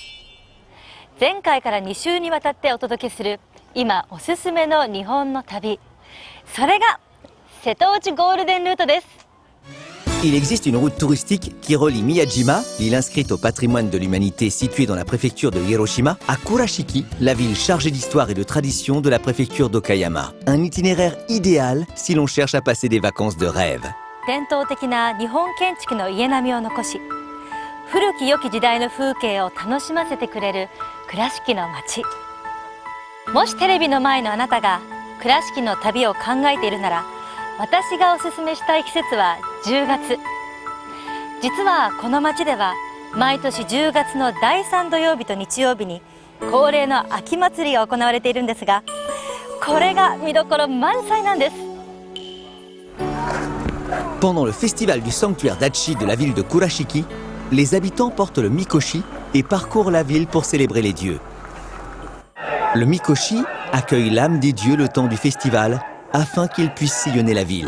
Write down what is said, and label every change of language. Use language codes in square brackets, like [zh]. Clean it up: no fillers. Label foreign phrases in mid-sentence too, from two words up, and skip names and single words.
[ja] 前回から2週にわたってお届けする今おすすめの日本の旅。それが瀬戸内ゴールデンルートです。 [fr] Il existe une route touristique qui relie Miyajima, l'île inscrite au patrimoine de l'humanité située dans la préfecture de Hiroshima, à Kurashiki, la ville chargée d'histoire et de tradition de la préfecture d'Okayama. Un itinéraire idéal si l'on cherche à passer des vacances de rêve. [ja] 伝統的な日本建築の家並みを残し、古き良き時代の風景を楽しませてくれる倉敷の街。もしテレビの前のあなたが倉敷の旅を考えているなら、私がおすすめしたい季節は10月。実はこの街では毎年10月の第3土曜日と日曜日に恒例の秋祭りが行われているんですが、これが見どころ満載なんです。 [fr] Pendant le festival du sanctuaire d'Achi de la ville de Kurashiki, les habitants portent le mikoshi et parcourent la ville pour célébrer les dieux. Le mikoshi accueille l'âme des dieux le temps du festival afin qu'ils puissent sillonner la ville.